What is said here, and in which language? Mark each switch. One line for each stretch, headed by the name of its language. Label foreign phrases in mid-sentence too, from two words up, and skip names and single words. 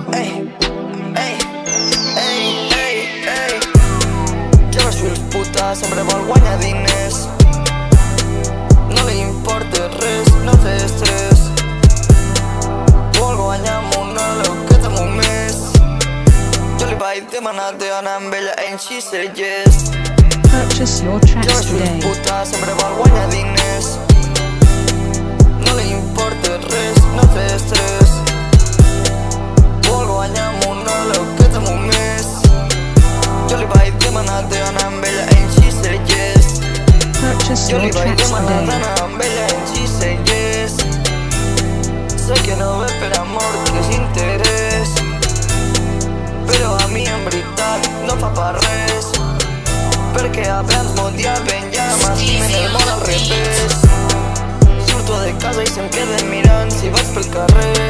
Spanish: Ey, ey, ey, ey, ey. Lleva sus putas
Catalan: sempre vol guanyar diners. No li importa res, no té estrès. Vol guanyar amb una loqueta amb un mes. Jo li vaig demanar d'anar amb ella
English: and she said yes. Purchase your tracks today.
Spanish: Lleva sus putas
Catalan: sempre vol guanyar diners. No li importa res, no té estrès. Vol guanyar amb una loqueta amb un mes. Jo li vaig demanar d'anar amb ella
English: and she said yes. Purchase
Catalan: Jo
English: your
Catalan: li vaig
English: tracks
Catalan: demanar
English: today.
Catalan: d'anar amb ella
English: and she said yes.
Catalan: Sé que no ve per amor, que és interès, però a mi en veritat no fa per res, perquè abans m'odiaven i ara m'estimen el món al revés. Surto de casa i se'm queden mirant si vaig pel carrer.